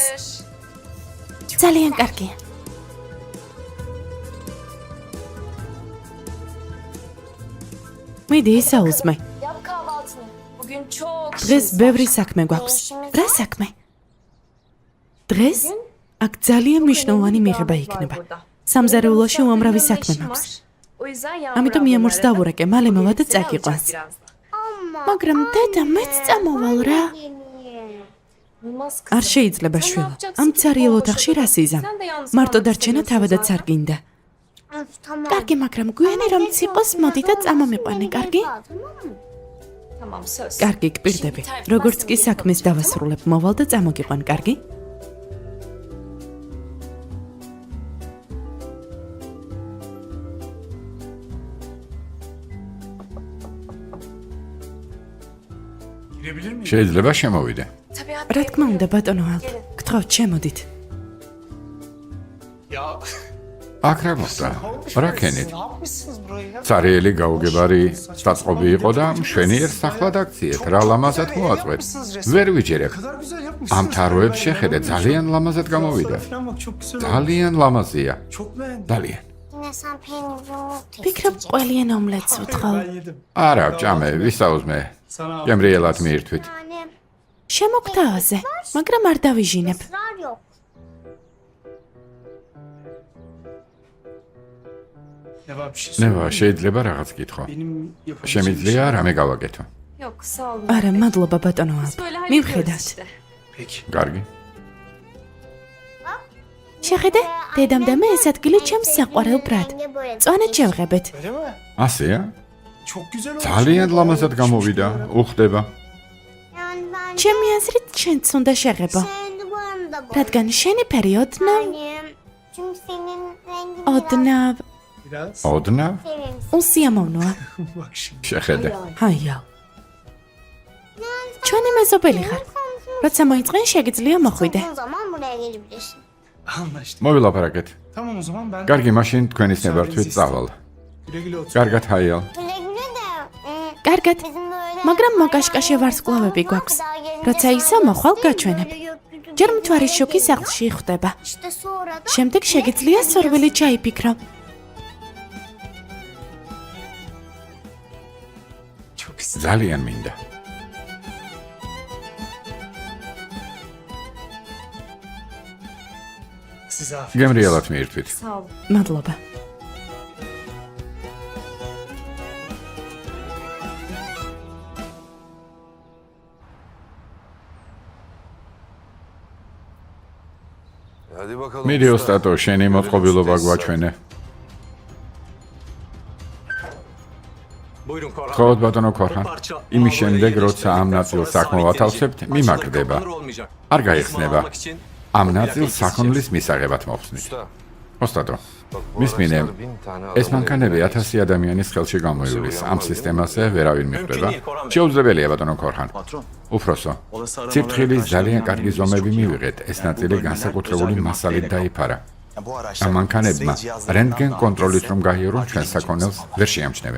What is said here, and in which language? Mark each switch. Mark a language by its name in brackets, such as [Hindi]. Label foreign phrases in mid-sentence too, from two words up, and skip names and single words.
[Georgian] ძალიან კარგია. მიდი ისაუზმე. [Turkish] Yap kahvaltını. Bugün çok [Georgian] დღეს ბევრი საქმე გვაქვს. რა საქმე? დღეს აქ ძალიან მნიშვნელოვანი მიღება იქნება. სამზარეულოში უამრავი საქმე მაქვს. ამიტომ იამურს დავურეკე, მალე მოვა და წაგიყვანს. მაგრამ დედა, მეც წამოვალ რა. არ შეიძლება შვილო. ამ ცარიელ ოთახში რა სიზამ? მარტო დარჩენა თავადაც არ გინდა. კარგი, მაგრამ გვიანი რომ ციყოს, მოდი და წამომიყვანე, კარგი? [Turkish] Tamam söz. [Georgian] კარგი, გპირდები. როგორც კი საქმეს დავასრულებ, მოვალ და წამოგიყვან, კარგი? შეიძლება შემოვიდე. რა თქმა უნდა, ბატონო ალ. გთხოვთ, შემოდით. [Turkish] Ya [Georgian] აქ რა მოხდა? რა ქენით? [Turkish] Ne yapmışsınız burayı ya? [Georgian] Царიელი გაუგებარი დაწყობი იყო და მშვენიერ სახლად აქციეთ. რა ლამაზად მოაწყვეთ. ვერ ვიჯერებ. [Turkish] Ne kadar güzel yapmışsınız. [Georgian] ამ თაროებს შეხედე, ძალიან ლამაზად გამოვიდა. [Turkish] Falan bak çok güzel oldu. [Georgian] ძალიან ლამაზია. [Turkish] Çok beğendim. [Georgian] ძალიან. [Turkish] Yine sen peynir yumurta [Georgian] ფიქრობ ყველიან ომლეტს ვთხოვ. [Turkish] Ben yedim. [Georgian] არა, ჭამე, ვისაუზმე. [Turkish] Sana [Georgian] გემრიელად მიირთვით. [Turkish] Yani [Georgian] შემოგთავაზე, მაგრამ არ დავიჟინებ. [Turkish] ısrar yok. ne var bir şey [Georgian] ნევა, შეიძლება რაღაც გითხო. [Turkish] Benim yapabileceğim [Georgian] შემიძლია რამე გავაკეთო. [Turkish] Yok sağ olun. [Georgian] არა, მადლობა ბატონო ალ. [Turkish] Böyle [Georgian] მივხედავთ. [Turkish] hallediyoruz işte. Peki. [Georgian] კარგი. შეხედე, დედამ და მე ეს ადგილი ჩემს საყვარელ ბრად. წვანეთ შევღებეთ. [Turkish] Öyle mi? [Georgian] ასეა? [Turkish] Çok güzel olmuş. [Georgian] ძალიან ლამაზად გამოვიდა. უხდება. [Turkish] Yani ben [Georgian] ჩემი აზრით შენც უნდა შეღებო. [Turkish] senin duvarında boy. [Georgian] რადგან შენი პერიოდნა [Turkish] Yani çünkü senin rengin [Georgian] ოდნავ [Turkish] Biraz. [Georgian] ოდნავ? [Turkish] sevimsiz. [Georgian] უსიამოვნოა. [Turkish] Bak şimdi. [Georgian] შეხედე. ჰაიო. ჩვენი მეზობელი ხარ. როცა მოიწყენ შეგიძლია მოხვიდე. [Turkish] O zaman buraya gelebilirsin. Anlaştık. [Georgian] მოვილაპარაკეთ. [Turkish] Tamam o zaman ben [Georgian] კარგი, მაშინ თქვენის ნებართვით წავალ. [Turkish] güle güle otur. [Georgian] კარგად, ჰაიალ. [Turkish] Güle güle de [Georgian] კარგად, [Turkish] bizim böyle [Georgian] მაგრამ მოკაშკაშე ვარსკვლავები გვაქვს. როცა ისო მოხვალ გაჩვენებ. ჯერ მთვარის შუქი სახლში ხვდება. [Turkish] İşte sonra da [Georgian] შემდეგ შეგიძლია სურვილი ჩაიფიქრო. [Turkish] Çok güzel. [Georgian] ძალიან მინდა. [Turkish] Size afiyet. [Georgian] გემრიელად მიირთვით. [Turkish] Sağ olun. [Georgian] მადლობა. [Turkish] Hadi bakalım. [Georgian] მიდი [Turkish] usta. [Georgian] ოსტატო, შენი მოწყობილობა გვაჩვენე. [Turkish] Buyurun Korhan. [Georgian] ხოთ ბატონო ქორხან. იმის შემდეგ, როცა ამ ნაწილს აკმოვათავსებთ, მიმაგრდება. არ გაიხსნება. ამ ნაწილს საქონლის მისაღებად მოხსნით. [Turkish] Usta. [Georgian] ოსტატო, [Turkish] Bak bu [Georgian] მისმინე, [Turkish] araçlar 1000 tane adamın [Georgian] ეს მანქანები 1000 ადამიანის ხელში გამოივლის. ამ სისტემაზე ვერავინ მიხვდება. შეუძლებელია ბატონო ქორხან. უფროსო, ციფრხილის ძალიან კარგი ზომები მივიღეთ. ეს ნაწილი განსაკუთრებული მასალით დაიფარა. ამ მანქანებმა რენტგენ კონტროლით რომ გაიარონ ჩვენ საქონელს ვერ შეამჩნევენ.